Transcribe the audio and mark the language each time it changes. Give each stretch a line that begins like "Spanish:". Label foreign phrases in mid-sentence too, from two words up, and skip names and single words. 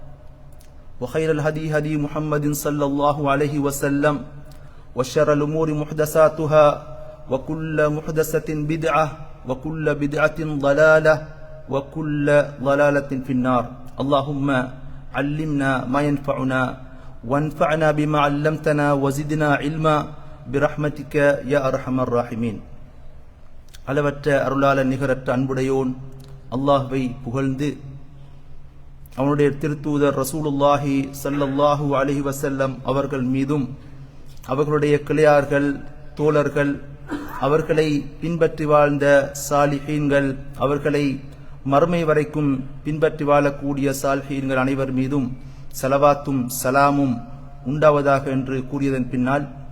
Arabic: وخير الهدي هدي محمد صلى الله عليه وسلم وشر الأمور محدثاتها وكل محدثة بدعة وكل بدعة ضلالة وكل ضلالة في النار اللهم علمنا ما ينفعنا وانفعنا بما علمتنا وزدنا علما برحمتك يا أرحم الراحمين
Tamil: அளவற்ற அருளாளன் நிகரற்ற அன்புடையோன் அல்லாஹ்வை புகழ்ந்து அவனுடைய திருத்தூதர்
Arabic: رسول الله صلى الله عليه وسلم
Tamil: அவர்கள் மீதும் அவர்களுடைய கிளையார்கள் தோழர்கள் அவர்களை பின்பற்றி வாழ்ந்த சாலிஹீன்கள் அவர்களை மறுமை வரைக்கும் பின்பற்றி வாழக்கூடிய சாலிஹீன்கள் அனைவர் மீதும் ஸலவாத்தும் சலாமும் உண்டாவதாக என்று கூறியதன் பின்னால்